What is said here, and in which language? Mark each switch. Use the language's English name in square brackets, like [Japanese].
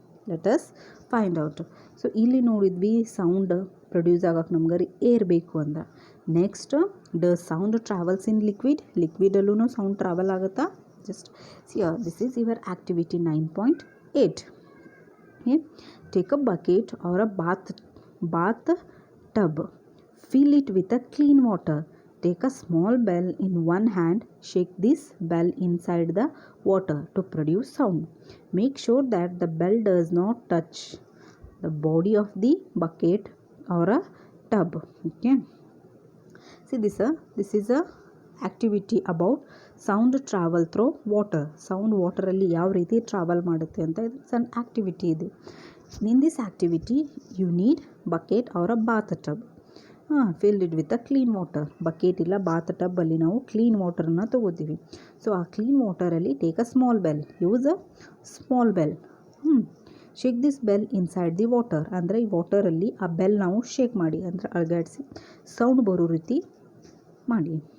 [English] Let us find out. [Kannada] So ಇಲ್ಲಿ ನೋಡಿದ್ವಿ sound produce ಆಗೋಕ್ಕೆ ನಮ್ಗೆ ಏರ್ ಬೇಕು ಅಂದ್ರೆ. [English] Next does sound travels in ಲಿಕ್ವಿಡಲ್ಲೂ sound travel ಆಗುತ್ತಾ? Just this is your activity 9.8. Okay. Take a bucket or a bath tub, fill it with a clean water. Take a small bell in one hand, shake this bell inside the water to produce sound. Make sure that the bell does not touch the body of the bucket or a tub. Okay. See this is a activity about sound travel through water. [Kannada] Sound water ಅಲ್ಲಿ ಯಾವ ರೀತಿ travel ಮಾಡುತ್ತೆ ಅಂತ [English] it's an activity [Kannada] ಇದೆ. [English] In this activity you need bucket or a bathtub. Fill it with a clean water. [Kannada] Bucket ಇಲ್ಲ ಬಾತ್ ಟಬ್ಬಲ್ಲಿ ನಾವು clean ವಾಟರನ್ನು ತೊಗೋತೀವಿ. So ಆ clean ವಾಟರಲ್ಲಿ [English] take a small bell, [Kannada] use a small bell. [English] shake this bell inside the water, [Kannada] ಅಂದರೆ ಈ ವಾಟರಲ್ಲಿ ಆ bell ನಾವು shake ಮಾಡಿ, ಅಂದರೆ ಅಳಗಾಡಿಸಿ ಸೌಂಡ್ ಬರೋ ರೀತಿ ಮಾಡಿ.